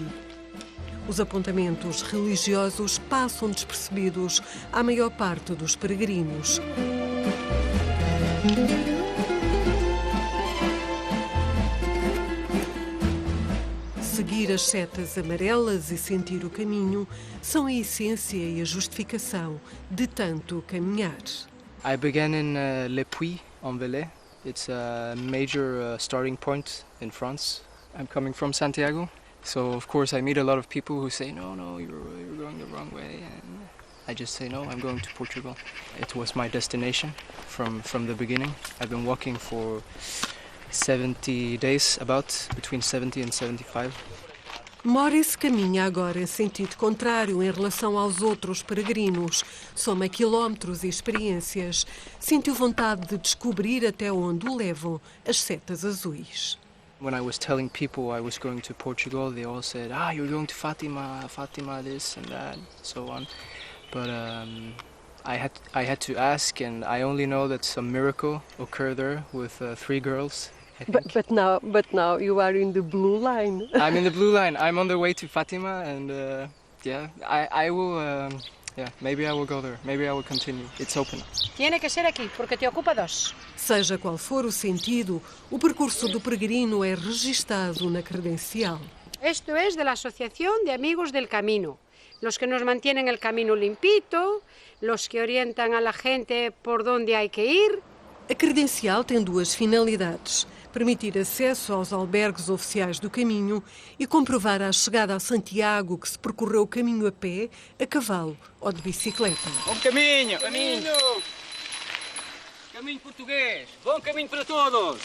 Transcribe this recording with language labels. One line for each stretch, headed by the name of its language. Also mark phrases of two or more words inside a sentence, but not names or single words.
Portuguese: Os apontamentos religiosos passam despercebidos à maior parte dos peregrinos. Seguir as setas amarelas e sentir o caminho são a essência e a justificação de tanto caminhar.
English: I began in Le Puy-en-Velay. It's a major starting point in France. I'm coming from Santiago, so of course I meet a lot of people who say, no, you're going the wrong way. And I just say, no, I'm going to Portugal. It was my destination from the beginning. I've been walking for 70 days, between 70 and 75.
Portuguese: Morris caminha agora em sentido contrário em relação aos outros peregrinos. Soma quilómetros e experiências. Sentiu vontade de descobrir até onde o levam as setas azuis.
English: When I was telling people I was going to Portugal, they all said, you're going to Fatima this and that, so on. But I had to ask, and I only know that some miracle occurred there with 3 girls. But now you are in the blue line. I'm in the blue line. I'm on the way to Fatima, and I will. Maybe I will go there. Maybe I will continue. It's open.
Spanish: Tiene que ser aquí, porque te ocupa 2.
Portuguese: Seja qual for o sentido, o percurso do peregrino é registado na credencial.
Spanish: Esto es de la Asociación de Amigos del Camino. Los que nos mantienen el camino limpito, los que orientan a la gente por dónde hay que ir.
Portuguese: A credencial tem 2 finalidades: permitir acesso aos albergues oficiais do caminho e comprovar a chegada a Santiago que se percorreu o caminho a pé, a cavalo ou de bicicleta. Bom caminho! Caminho português! Bom caminho para todos!